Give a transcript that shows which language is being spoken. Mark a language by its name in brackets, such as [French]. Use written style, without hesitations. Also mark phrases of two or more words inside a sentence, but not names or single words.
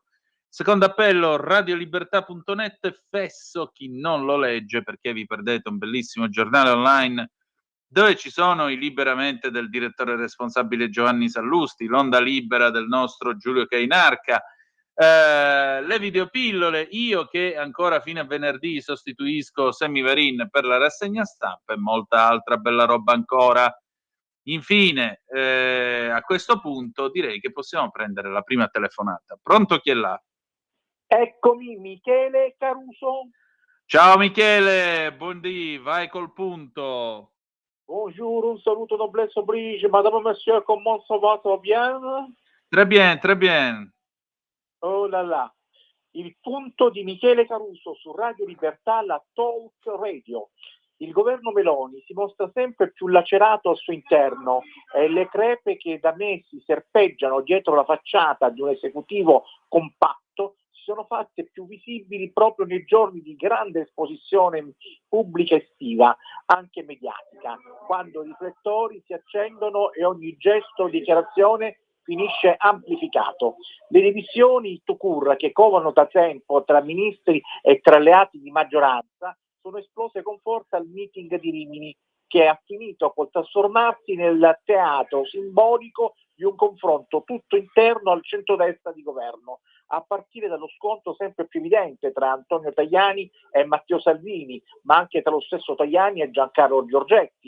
[Italian] Secondo appello, radiolibertà.net, fesso chi non lo legge, perché vi perdete un bellissimo giornale online dove ci sono i Liberamente del direttore responsabile Giovanni Sallusti, l'Onda Libera del nostro Giulio Cainarca, le videopillole, io che ancora fino a venerdì sostituisco Semivarin per la rassegna stampa e molta altra bella roba ancora. Infine, a questo punto direi che possiamo prendere la prima telefonata. Pronto, chi è là? Eccomi, Michele Caruso. Ciao Michele, buondì, vai col punto. [French] Bonjour, [Italian] un saluto [French] noblesse oblige, madame, monsieur, comment ça va, tout bien? Très bien, très bien. Oh là là. [Italian] Il punto di Michele Caruso su Radio Libertà, la Talk Radio. Il governo Meloni si mostra sempre più lacerato al suo interno e le crepe che da mesi serpeggiano dietro la facciata di un esecutivo compatto si sono fatte più visibili proprio nei giorni di grande esposizione pubblica estiva, anche mediatica, quando i riflettori si accendono e ogni gesto o dichiarazione finisce amplificato. Le divisioni [French] tout court [Italian] che covano da tempo tra ministri e tra alleati di maggioranza sono esplose con forza al meeting di Rimini, che ha finito col trasformarsi nel teatro simbolico di un confronto tutto interno al centrodestra di governo, a partire dallo scontro sempre più evidente tra Antonio Tajani e Matteo Salvini, ma anche tra lo stesso Tajani e Giancarlo Giorgetti.